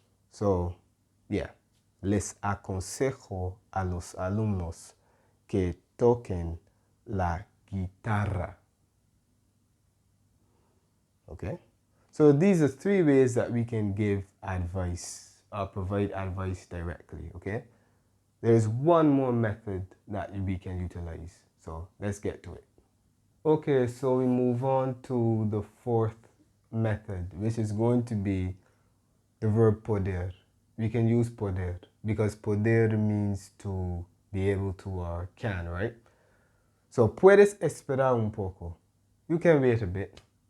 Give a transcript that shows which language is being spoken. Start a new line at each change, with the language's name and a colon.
English: So, yeah,
Spanish: les aconsejo a los alumnos que toquen la guitarra.
English: Okay? So these are 3 ways that we can give advice or provide advice directly, okay? There's one more method that we can utilize. So let's get to it. Okay, so we move on to the 4th method, which is going to be the verb poder. We can use poder because poder means to be able to or can, right? So
Spanish: puedes esperar un poco.
English: You can wait a bit.